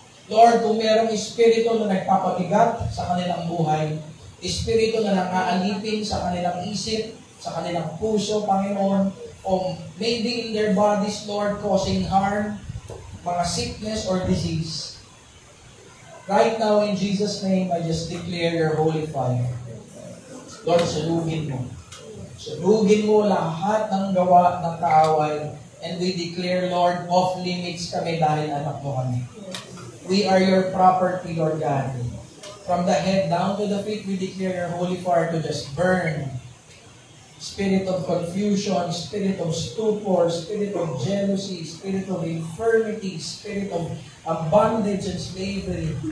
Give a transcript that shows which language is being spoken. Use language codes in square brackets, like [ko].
[tl] Lord, kung mayroong espiritu na nagpapabigat sa kanilang buhay, espiritu na nang-aalipin sa kanilang isip, sa kanilang puso, Panginoon, o [en] maybe in their bodies, Lord, causing harm, [tl] mga [en] sickness or disease. Right now, in Jesus' name, I just declare your holy fire. [tl] Lord, salugin mo. Salugin mo lahat ng gawa ng kaaway. [en] And we declare, Lord, off limits [tl] kami dahil anak mo kami. [en] We are your property, Lord God. From the head down to the feet, we declare your holy fire to just burn. Spirit of confusion, spirit of stupor, spirit of jealousy, spirit of infirmity, spirit of bondage and slavery.